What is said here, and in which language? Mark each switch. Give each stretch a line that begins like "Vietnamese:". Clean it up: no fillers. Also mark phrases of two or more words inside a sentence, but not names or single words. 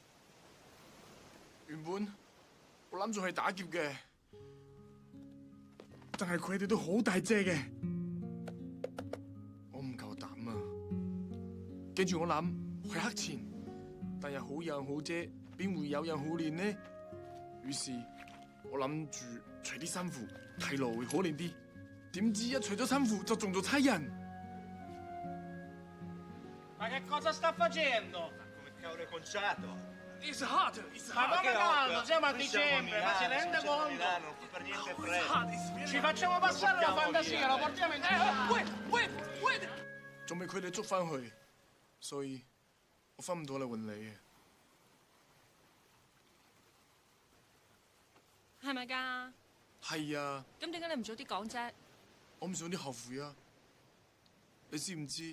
Cantonese: 原本我諗住去打劫嘅，但係佢哋都好大隻嘅，我唔夠膽啊！跟住我諗去黑錢，但係好人好姐邊會有人好練呢？於是我諗住除啲衫褲，睇落會可憐啲。點知一除咗衫褲就中咗差人。
Italian: Ma che cosa sta facendo? Come cavolo è conciato?
English: It's hot.
Italian: Ma come caldo? Siamo a dicembre, ma si rende conto? Non fa per niente freddo. Ci facciamo passare la fantasia, lo portiamo in
English: Wait！
Cantonese: 仲未佢哋捉翻去，所以我翻唔到嚟揾你嘅。係咪㗎？係啊。咁點解你唔早啲講啫？我唔想啲後悔啊！你知唔知？